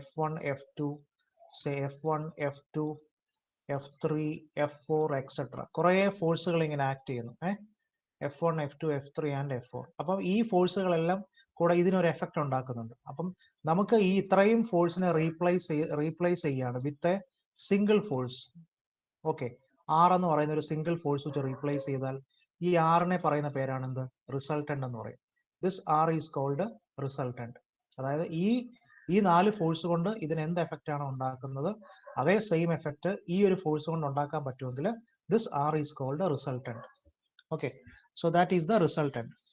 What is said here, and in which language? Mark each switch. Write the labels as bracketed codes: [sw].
[en] F1 F2 F1 F2 F3 F4 etcetera. [ml] കുറെ ഫോഴ്സുകൾ ഇങ്ങനെ ആക്ട് ചെയ്യുന്നു. F1 F2 F3 and F4. അപ്പം ഈ ഫോഴ്സുകളെല്ലാം കൂടെ ഇതിനൊരു എഫക്റ്റ് ഉണ്ടാക്കുന്നുണ്ട്. അപ്പം നമുക്ക് ഈ ഇത്രയും ഫോഴ്സിനെ റീപ്ലേസ് ചെയ്യാണ് with a single force. Okay, R എന്ന് പറയുന്ന ഒരു സിംഗിൾ ഫോഴ്സ് വെച്ച് റീപ്ലേസ് ചെയ്താൽ ഈ ആറിനെ പറയുന്ന പേരാണ് എന്ത്? റിസൾട്ടന്റ് എന്ന് പറയും. [en] This are is called resultant. [ml] അതായത് ഈ 4 ഫോഴ്സ് കൊണ്ട് ഇതിന് എന്ത് എഫക്റ്റ് ആണ് ഉണ്ടാക്കുന്നത്, അതേ സെയിം എഫക്റ്റ് ഈ ഒരു ഫോഴ്സ് കൊണ്ട് ഉണ്ടാക്കാൻ പറ്റുമെങ്കിൽ this R is called resultant. Okay, [en] so that is the resultant.